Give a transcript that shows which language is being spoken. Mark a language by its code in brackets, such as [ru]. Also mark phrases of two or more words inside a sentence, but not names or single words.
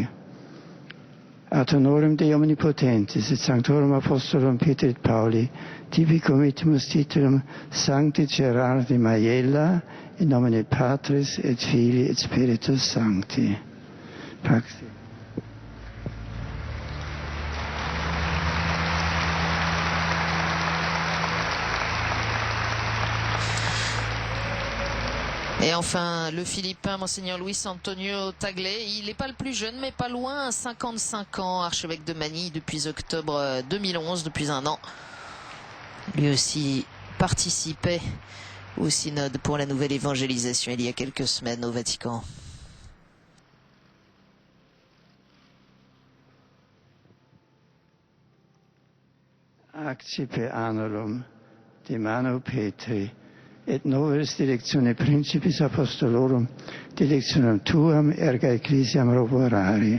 [la] Ad honorem Dei omnipotentis et sanctorum apostolorum Petri et Pauli tibi committimus titulum Sancti Gerardi Maiella in nomine Patris et Filii et Spiritus Sancti. Pax. [fr] Et enfin, le Philippin, Monseigneur Luis Antonio Tagle, il n'est pas le plus jeune, mais pas loin, 55 ans, archevêque de Manille depuis octobre 2011, depuis un an. Lui aussi participait au synode pour la nouvelle évangélisation il y a quelques semaines au Vatican. [la] Accipe anulum de mano Petri et novaris directione principis apostolorum directionem tuam erga ecclesiam roborare.